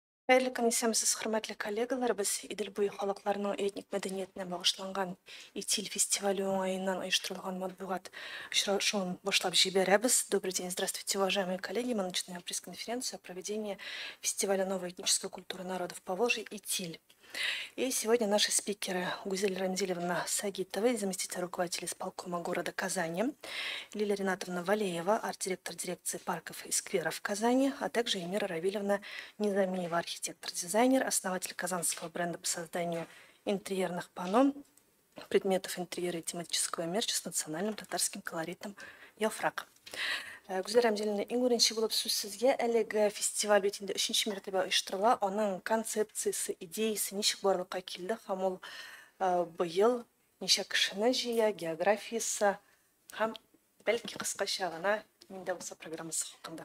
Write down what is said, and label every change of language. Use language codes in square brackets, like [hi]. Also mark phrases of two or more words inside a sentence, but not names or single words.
[tt] Хәерле көн исәмсез, хөрмәтле коллегалар. Без Идел буе халыкларының этник мәдәниятенә багышланган ИТИЛ фестивале уңаеннан оештырылган матбугат очрашуын башлап җибәрәбез. [ru] Добрый день, здравствуйте, уважаемые коллеги. Мы начинаем пресс-конференцию о проведении фестиваля новой этнической культуры народов Поволжья ИТИЛь. И сегодня наши спикеры Гузель Рамзилевна Сагитова, заместитель руководителя исполкома города Казани, Лилия Ринатовна Валеева, арт-директор дирекции парков и скверов Казани, а также Эмира Равильевна Низамиева, архитектор-дизайнер, основатель казанского бренда по созданию интерьерных панно, предметов интерьера и тематического мерча с национальным татарским колоритом «Яфрак». [tt] Гүзел Рамзилевна, иң беренче булып сүз сезгә. Әлеге фестиваль бит инде 3нче мәртәбә оештырыла. Аның концепциясе, идеясе ничек барлыкка килде һәм ул быел ничә кешене җыя, географиясы һәм бәлки кыскача гына миндә булса программасы хакында.